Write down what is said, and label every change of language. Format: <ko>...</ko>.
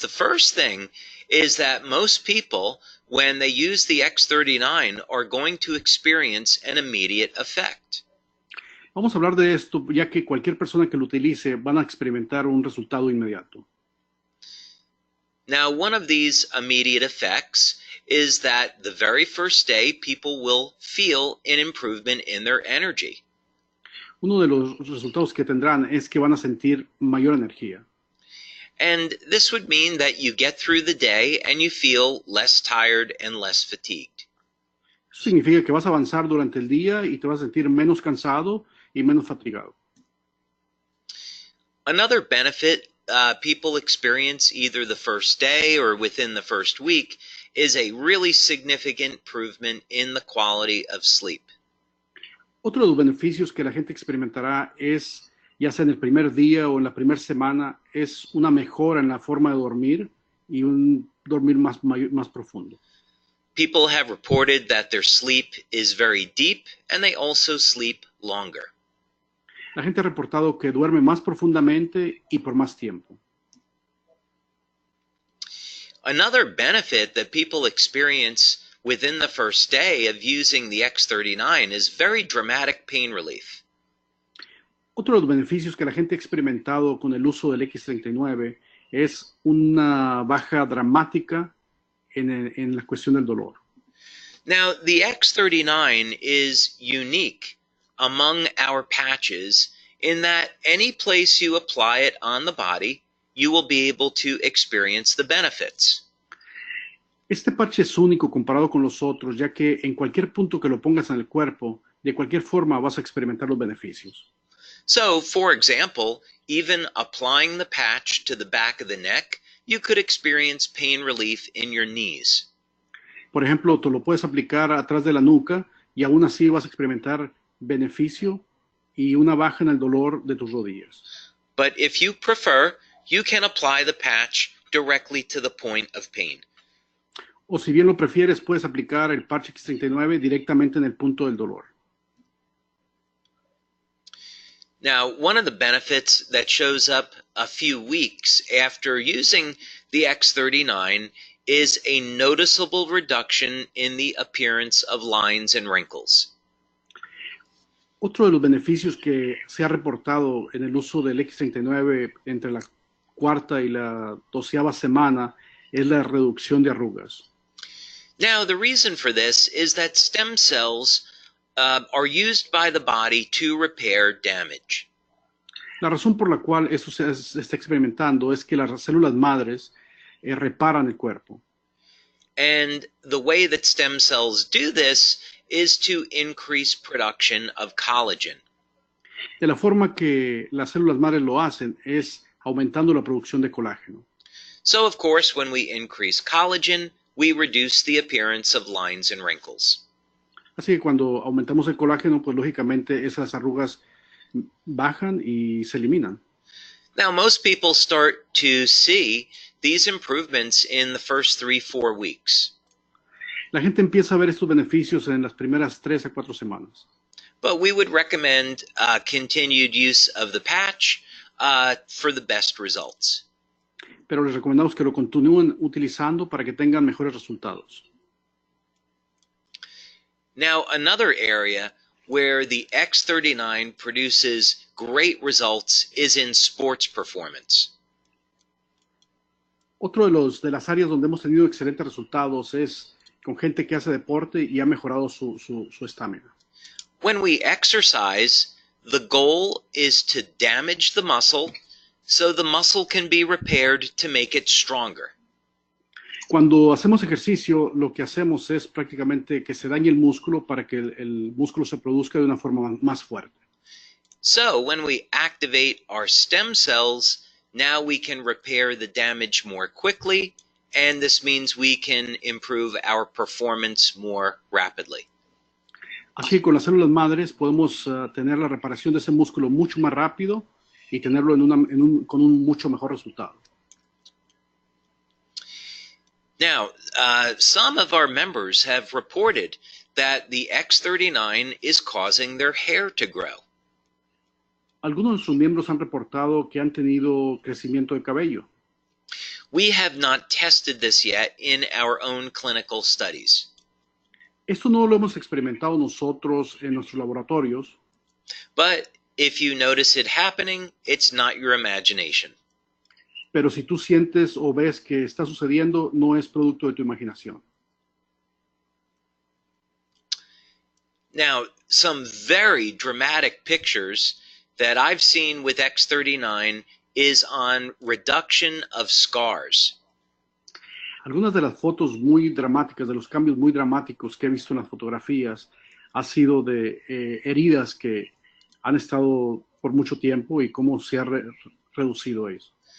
<en>The first thing is that most people, when they use the X39, are going to experience an immediate effect.</en> <es>Vamos a hablar de esto, ya que cualquier persona que lo utilice van a experimentar un resultado inmediato.</es> <en>Now, one of these immediate effects is that the very first day, people will feel an improvement in their energy.</en> <es>Uno de los resultados que tendrán es que van a sentir mayor energía.</es> <en>And this would mean that you get through the day and you feel less tired and less fatigued.</en> <es>Eso significa que vas a avanzar durante el día y te vas a sentir menos cansado y menos fatigado.</es> <en>Another benefit people experience either the first day or within the first week is a really significant improvement in the quality of sleep.</en> <es>Otro de los beneficios que la gente experimentará es, ya sea en el primer día o en la primera semana, es una mejora en la forma de dormir y un dormir más profundo.</es> <en>People have reported that their sleep is very deep and they also sleep longer.</en> <es>La gente ha reportado que duerme más profundamente y por más tiempo.</es> <en>Another benefit that people experience within the first day of using the X39 is very dramatic pain relief.</en> <es>Otro de los beneficios que la gente ha experimentado con el uso del X39 es una baja dramática en la cuestión del dolor.</es> <en>Now, the X39 is unique among our patches in that any place you apply it on the body, you will be able to experience the benefits.</en> <es>Este parche es único comparado con los otros, ya que en cualquier punto que lo pongas en el cuerpo, de cualquier forma vas a experimentar los beneficios.</es> <en>So, for example, even applying the patch to the back of the neck, you could experience pain relief in your knees.</en> <es>Por ejemplo, tú lo puedes aplicar atrás de la nuca y aún así vas a experimentar beneficio y una baja en el dolor de tus rodillas.</es> <en>But if you prefer, you can apply the patch directly to the point of pain.</en> <es>O si bien lo prefieres, puedes aplicar el parche X39 directamente en el punto del dolor.</es> <en>Now, one of the benefits that shows up a few weeks after using the X39 is a noticeable reduction in the appearance of lines and wrinkles.</en> <es>Otro de los beneficios que se ha reportado en el uso del X39 entre la cuarta y la 12ª semana es la reducción de arrugas.</es> <en>Now, the reason for this is that stem cells are used by the body to repair damage.</en> <es>La razón por la cual eso se está experimentando es que las células madres reparan el cuerpo.</es> <en>And the way that stem cells do this is to increase production of collagen.</en> <es>De la forma que las células madres lo hacen es aumentando la producción de colágeno.</es> <en>So, of course, when we increase collagen, we reduce the appearance of lines and wrinkles.</en> <es>Así que cuando aumentamos el colágeno, pues lógicamente esas arrugas bajan y se eliminan.</es> <en>Now, most people start to see these improvements in the first 3-4 weeks.</en> <es>La gente empieza a ver estos beneficios en las primeras 3 a 4 semanas.</es> <en>But we would recommend continued use of the patch for the best results.</en> <es>Pero les recomendamos que lo continúen utilizando para que tengan mejores resultados.</es> <en>Now, another area where the X39 produces great results is in sports performance.</en> <es>Otro de las áreas donde hemos tenido excelentes resultados es con gente que hace deporte y ha mejorado su estamina.</es> <en>When we exercise, the goal is to damage the muscle so the muscle can be repaired to make it stronger.</en> <es>Cuando hacemos ejercicio, lo que hacemos es prácticamente que se dañe el músculo para que el músculo se produzca de una forma más fuerte.</es> <en>So when we activate our stem cells, now we can repair the damage more quickly, and this means we can improve our performance more rapidly.</en> <es>Así que con las células madres podemos tener la reparación de ese músculo mucho más rápido y tenerlo con un mucho mejor resultado.</es> <en>Now, some of our members have reported that the X39 is causing their hair to grow.</en> <es>Algunos de nuestros miembros han reportado que han tenido crecimiento de cabello.</es> <en>We have not tested this yet in our own clinical studies.</en> <es>Esto no lo hemos experimentado nosotros en nuestros laboratorios,</es> <en>But if you notice it happening, it's not your imagination.</en> <es>pero si tú sientes o ves que está sucediendo, no es producto de tu imaginación.</es> <en>Now, some very dramatic pictures that I've seen with X39 is on reduction of scars.</en> <es>Algunas de las fotos muy dramáticas, de los cambios muy dramáticos que he visto en las fotografías, ha sido de heridas que han estado por mucho tiempo y cómo se ha reducido eso.</es>